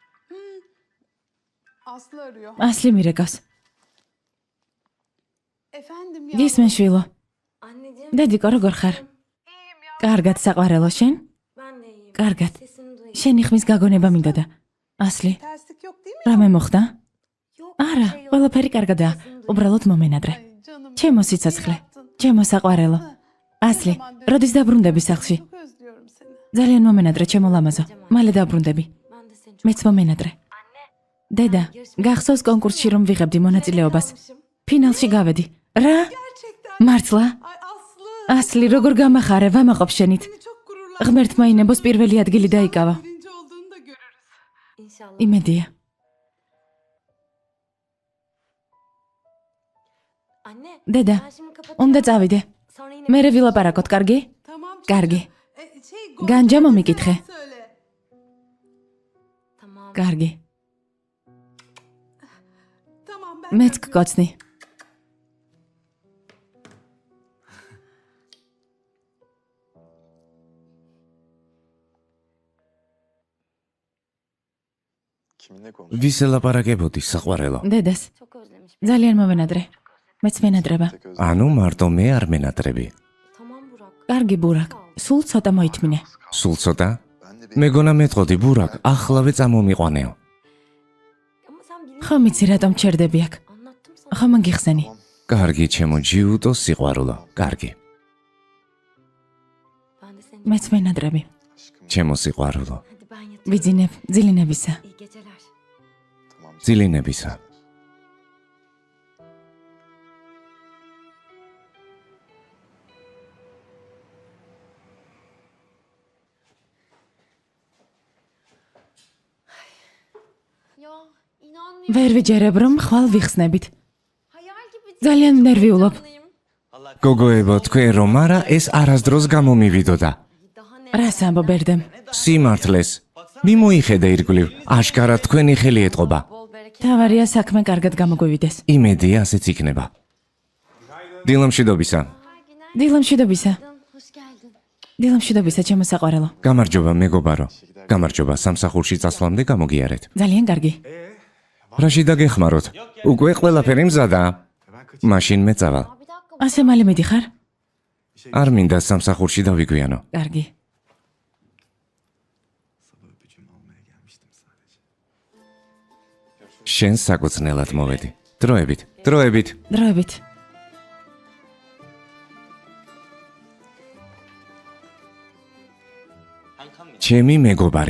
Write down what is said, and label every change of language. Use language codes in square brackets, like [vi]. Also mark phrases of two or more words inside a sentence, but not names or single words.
[tr] Aslı arıyor. [ka] ასლი მირეკავს. [tr] Efendim ya. [ka] გისმენ შვილო. [tr] Anneciğim [ka] დედიკო როგორ ხარ? კარგად საყვარელო შენ? [tr] ben de iyiyim. [ka] კარგად. [tr] Sesini duyuyorum. [ka] შენი ხმის გაგონება მინდოდა. ასლი, [tr] Terslik yok değil mi? [ka] რამე მოხდა? [tr] Yok [ka] არა, [tr] bir şey yok. [ka] ყველაფერი კარგადაა. უბრალოდ მომენადრე. [tr] Ay canım. [ka] ჩემო სიცოცხლე, [tr] iyi yaptın. [ka] ჩემო საყვარელო. ასლი, როდის დაბრუნდები სახლში? [tr] Çok özlüyorum seni. [ka] ძალიან მომენადრე, ჩემო ლამაზო. მალე დაბრუნდები. [tr] Ben de seni çok [ka] მეც მომენადრე. დედა, გახსოვს კონკურსში რომ ვიღებდი მონაწილეობას? [tr] almışım. [ka] ფინალში გავედი. რა? [tr] Gerçekten. [ka] მართლა? [tr] Ay Aslı. [ka] ასლი, როგორ გამახარე, ვამაყობ შენით. [tr] Seni çok gururlandım. [ka] ღმერთმა ინებოს პირველი ადგილი დაიკავა. [tr] Birinci olduğunu da görürüz. İnşallah. [ka] იმედია. [tr] Anne. [ka] დედა, [tr] Ben şimdi kapatıyorum. [ka] უნდა წავიდე. [tr] Sonra yine [ka] მერე ვილაპარაკოთ, კარგი? [tr] Tamam çocuğum. [ka] კარგი. Gonca განჯა [tr] selam [ka] მომიკითხე. [tr] söyle. Tamam. [ka] კარგი. [tr] Tamam ben [ka] მეც [tr] kaçıyorum. [ka] გკოცნი. [tr] Kiminle konuşuyorsun? [ka] ვის ელაპარაკებოდი საყვარელო? დედას, [tr] Çok özlemiş. [ka] ძალიან მომენადრე. მეც მენადრება. [tr] Tek özlem. [ka] ანუ მარტო მე არ მენატრები. [tr] Tamam Burak. [ka] კარგი ბურაკ, სულ ცოტა მოითმინე. სულ ცოტა? [tr] Ben de [ka] მეგონა მეტყოდი ბურაკ, ახლავე წამომიყვანეო. [tr] Ama sen biliyorsun. [ka] ხო ვიცი რატომ ჩერდები აქ. [tr] Anlattım sana. [ka] ხო მოგიხსენი. კარგი, ჩემო ჯიუტო სიყვარულო. კარგი, [tr] Ben de seni. [ka] მეც მენადრები. [tr] aşkım. [ka] ჩემო სიყვარულო. [tr] Hadi ben yatıyorum. [ka] ვიძინებ, ძილინებისა. [tr] İyi geceler. Tamam. [ka] ძილინებისა. [tr] Ya inanmıyorum. [ka] ვერ ვიჯერებ რომ ხვალ ვიხსნებით. [tr] Hayal gibi. [ka] ძალიან ნერვიულობ. [tr] Canlıyım. [ka] გოგოებო, თქვენ რომ არა, ეს არასდროს გამომივიდოდა. [tr] Daha ne? [ka] რას ამბობ ბერდემ? სიმართლეს. მიმოიხედა ირგვლივ, აშკარად თქვენი ხელი ეტყობა. [tr] Bol bereket. [ka] თავარია საქმე კარგად გამოგვივიდეს. იმედია ასეც იქნება. დილამშვიდობისა. დილამშვიდობისა. [tr] Hoş geldin. [ka] დილამშვიდობისა, ჩემო საყვარელო. გამარჯობა, მეგობარო. გამარჯობა, სამსახურში წასვლამდე გამოგიარეთ. ძალიან კარგი. რაში დაგეხმაროთ? უკვე ყველაფერი მზადაა. მაშინ მე წავალ. [tr] Bir dakika. [ka] ასე მალე მიდიხარ? არ მინდა სამსახურში დავიგვიანო. კარგი. შენ საკუცნელად მოვედი. დროებით, დროებით. დროებით. ჩემი მეგობარი.